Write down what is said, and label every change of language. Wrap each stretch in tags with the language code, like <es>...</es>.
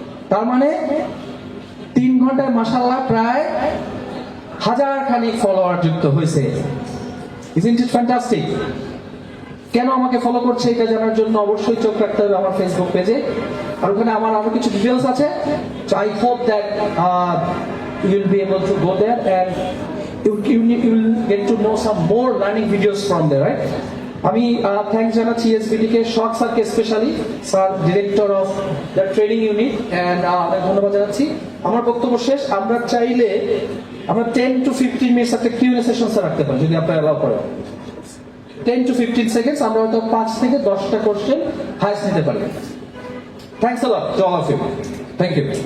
<bn>তার মানে 3 ঘন্টায় মাশাআল্লাহ প্রায় হাজার খানিক ফলোয়ার যুক্ত হয়েছে।</bn> <en>Isn't it fantastic?</en> <bn>কেন আমাকে ফলো করছে এটা জানার জন্য অবশ্যই চোখ রাখতে হবে আমার ফেসবুক পেজে, আর ওখানে আমার আরো কিছু ডিটেলস আছে।</bn> <en>So I hope that you'll be able to go there and you'll get to know some more learning videos from there, right?</en> <bn>আমি থ্যাঙ্কস জানাচ্ছি এসবিডি কে, শর্ট স্যারকে specially, sir director of the training unit, and ধন্যবাদ জানাচ্ছি। আমার বক্তব্য শেষ। আমরা চাইলে আমরা 10 to 15 মিনিটস একটা কিউএনএ সেশন রাখতে পারি যদি আপনারা অ্যালাউ করেন। 10 to 15 সেকেন্ডস আমরা হয়তো 5 থেকে 10টা কোশ্চেন হাইস্ট নিতে পারি।</bn> <en>Thanks a lot to all of you. Thank you.</en>